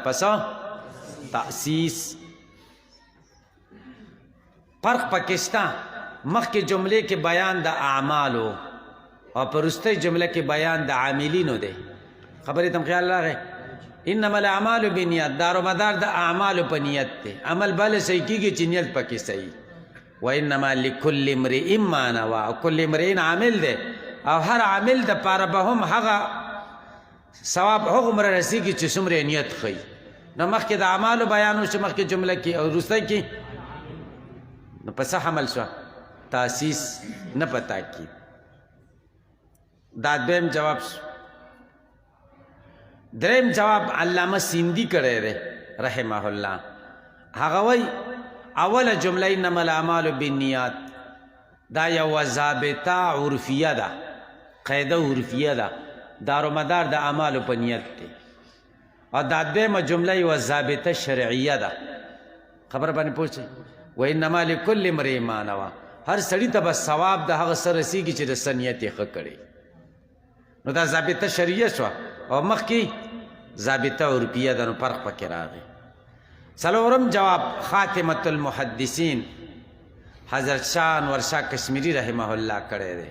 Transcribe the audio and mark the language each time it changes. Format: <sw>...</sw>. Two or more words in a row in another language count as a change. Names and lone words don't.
<ps>پس تاسیس فرق پکې شته. مخکې جملې کې بیان د اعمالو او په وروستۍ جمله کې بیان د عاملینو دی. خبرې ته خیال راغی.</ps> <ar>انما الاعمال بالنیات</ar> <ps>دارومدار د اعمالو په نیت دی. عمل بله صحیح کېږي چې نیت پکې صحیح.</ps> <ar>وانما لكل امرئ ما نوى،</ar> <ps>او</ps> <ar>کل امرئ</ar> <ps>عامل دی، او هر عامل د پاره به هم هغه ثواب هغومره رسېږي چې څومره نیت ښیي. نو مخکې د اعمالو بیان وشو مخکې جمله کې، او وروستی کې نو په څه حمل شوه؟ تاسیس نه په تاکید. دا دویم جواب شو. دریم جواب علامه سیندی کړی دی</ps> <ar>رحمه الله.</ar> <ps>هغه وایي اوله جمله</ps> <ar>انما الاعمال بالنیات</ar> <ps>دا یوه ضابطه عرفیه ده، قاعده عرفیه ده، دارومدار د اعمالو په نیت دی. او دا دویمه جمله یوه ضابطه شرعیه ده. خبره باندې پوه شئ.</ps> <ar>وانما لكل امرئ ما نوى،</ar> <ps>هر سړي ته به ثواب د هغه څه رسېږي چې د څه نیت یې ښه کړی. نو دا ضابطه شرعیه شوه، او مخکې ضابطه عرفیه ده، نو فرق پکې راغی. څلورم جواب</ps> <ar>خاتمة المحدثین</ar> <ps>حضرت شاه انور شاه کشمیری</ps> <ar>رحمه الله</ar> <ps>کړی دی.</ps>